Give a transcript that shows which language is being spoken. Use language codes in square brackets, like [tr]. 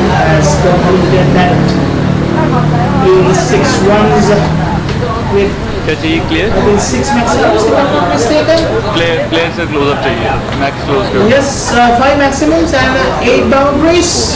[en] Has completed that 86 runs with clear? I think 6 maximums if I'm not mistaken. [hi] Player से close up चाहिए max close करो [en] Yes, 5 maximums and 8 boundaries.